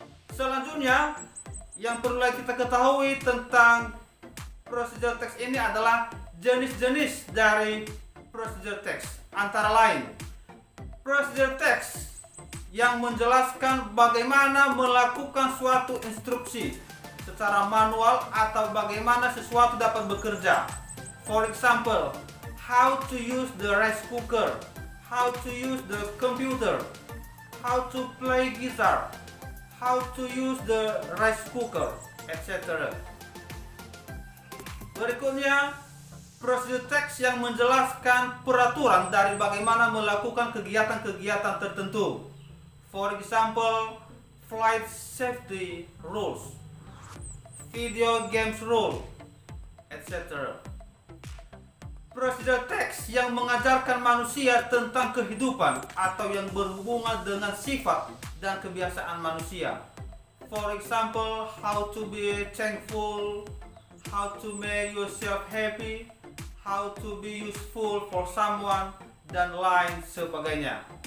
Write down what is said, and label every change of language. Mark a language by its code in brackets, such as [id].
[id] Selanjutnya yang perlu kita ketahui tentang procedural text ini adalah jenis-jenis dari procedural text. Antara lain, procedural text yang menjelaskan bagaimana melakukan suatu instruksi secara manual atau bagaimana sesuatu dapat bekerja. [en] For example, how to use the rice cooker, how to use the computer, how to play guitar, how to use the rice cooker, etc. [id] Berikutnya, prosedur teks yang menjelaskan peraturan dari bagaimana melakukan kegiatan-kegiatan tertentu. [en] For example, flight safety rules, video games rule, etc. [id] Prosedur teks yang mengajarkan manusia tentang kehidupan atau yang berhubungan dengan sifat dan kebiasaan manusia. [en] For example, how to be thankful, how to make yourself happy, how to be useful for someone, [id] dan lain sebagainya.